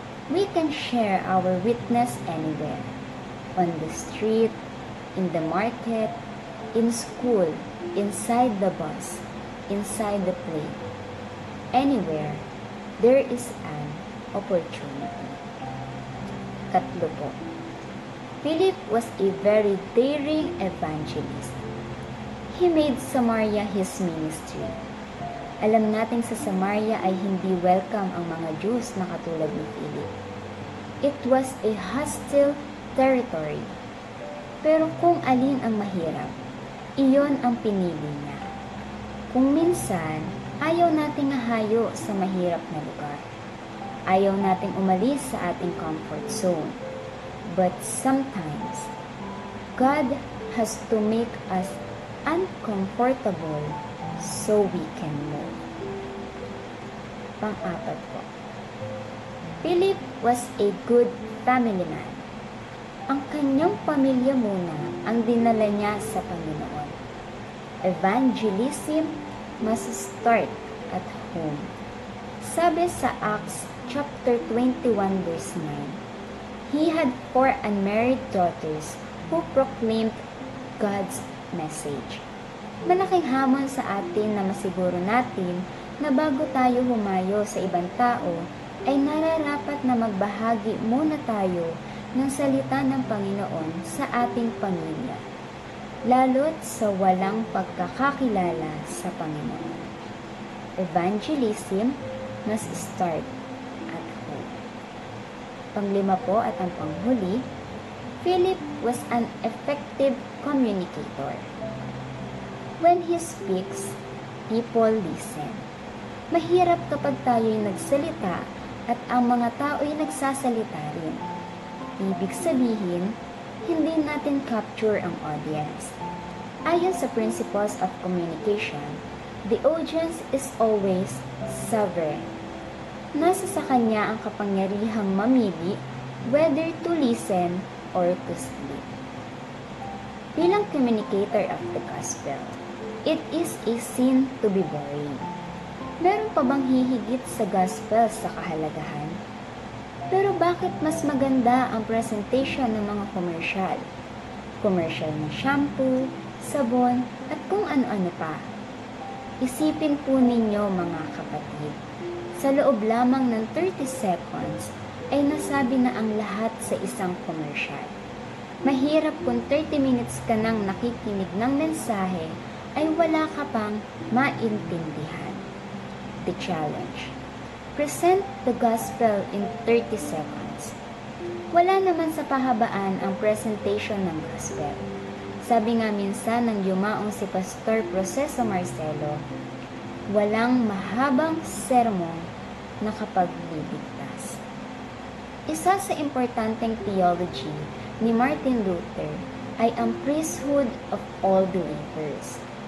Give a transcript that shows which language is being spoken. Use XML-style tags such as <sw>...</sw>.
<en>We can share our witness anywhere. On the street, in the market, in school, inside the bus, inside the plane. Anywhere, there is an opportunity.</en> <tl>Katlo po.</tl> <en>Philip was a very daring evangelist. He made Samaria his ministry.</en> <tl>Alam nating sa Samaria ay hindi welcome ang mga Jews na katulad ni Philip.</tl> <en>It was a hostile territory.</en> <tl>Pero kung alin ang mahirap, iyon ang pinili niya. Kung minsan, ayaw nating hahayo sa mahirap na lugar. Ayaw nating umalis sa ating comfort zone.</tl> <en>But sometimes, God has to make us uncomfortable so we can move.</en> <tl>Pang-apat po.</tl> <en>Philip was a good family man.</en> <tl>Ang kanyang pamilya muna ang dinala niya sa Panginoon.</tl> <en>Evangelism must start at home. Sabi sa Acts chapter 21 verse 9, he had 4 unmarried daughters who proclaimed God's message.</en> <tl>Malaking hamon sa atin na masiguro natin na bago tayo humayo sa ibang tao, ay nararapat na magbahagi muna tayo ng salita ng Panginoon sa ating pamilya, lalo't sa walang pagkakakilala sa Panginoon.</tl> <en>Evangelism must start at home.</en> <tl>Panglima po at ang panghuli,</tl> <en>Philip was an effective communicator. When he speaks, people listen.</en> <tl>Mahirap kapag tayo'y nagsalita at ang mga tao'y nagsasalita rin. Ibig sabihin, hindi natin capture ang audience. Ayon sa</tl> <en>principles of communication, the audience is always sovereign.</en> <tl>Nasa sa kanya ang kapangyarihang mamili</tl> <en>whether to listen or to sleep.</en> <tl>Bilang</tl> <en>communicator of the gospel, it is a sin to be boring.</en> <tl>Meron pa bang hihigit sa gospel sa kahalagahan? Pero bakit mas maganda ang presentation ng mga komersyal? Komersyal ng shampoo, sabon, at kung ano-ano pa. Isipin po ninyo mga kapatid, sa loob lamang ng 30 seconds ay nasabi na ang lahat sa isang komersyal. Mahirap kung 30 minutes ka nang nakikinig ng mensahe ay wala ka pang maintindihan.</tl> <en>The challenge: present the gospel in 30 seconds.</en> <tl>Wala naman sa pahabaan ang presentation ng gospel. Sabi nga minsan ng yumaong si Pastor Proceso Marcelo, walang mahabang sermon na kapagliligtas. Isa sa importanteng theology ni Martin Luther ay ang</tl> <en>priesthood of all believers.</en>